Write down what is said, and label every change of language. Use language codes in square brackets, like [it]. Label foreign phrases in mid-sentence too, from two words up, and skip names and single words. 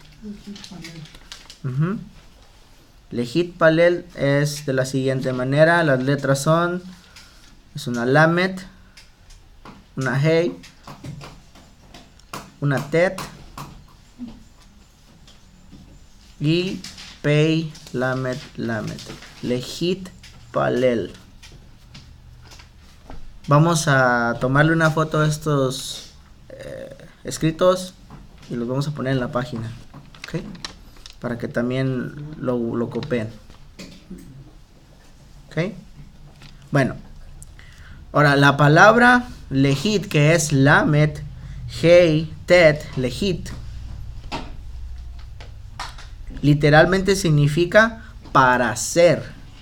[es] Lejit palel es de la siguiente manera. Las letras es una lamet, una hei, una tet y pei, lamet, lamet. Lejit palel. Vamos a tomarle una foto a estos escritos y los vamos a poner en la página, ¿ok? Para que también lo copien, ¿ok? Bueno, ahora la palabra lejit, que es lamet, hei, tet, lejit, literalmente significa para hacer.